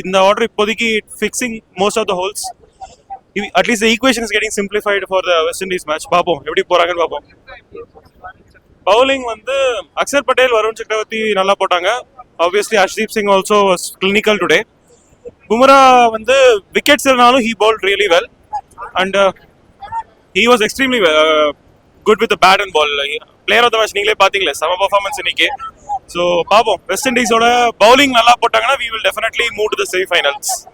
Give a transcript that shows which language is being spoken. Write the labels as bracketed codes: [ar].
[en] இந்த ஆர்டர் இப்போதைக்கு fixing most of the holes. At least equation is getting simplified for the West Indies match. [ta] பார்ப்போம் எப்படி போறாங்கன்னு பார்ப்போம். பவுலிங் வந்து அக்ஷர் பட்டேல், வருண் சக்கரவர்த்தி நல்லா போட்டாங்க. [en] Obviously Harshdeep Singh also was clinical today. [ta] Bumrah வந்து விக்கெட்ஸ் இருந்தாலும் [en] he bowled really well and he was extremely good with the bat and ball. Player of the match [ta] நீங்களே பாத்தீங்களே, செம பெர்ஃபார்மன்ஸ் இன்னைக்கு. ஸோ பார்ப்போம், வெஸ்ட் இண்டீஸோட பவுலிங் நல்லா போட்டாங்கன்னா [en] we will definitely move to the semi-finals.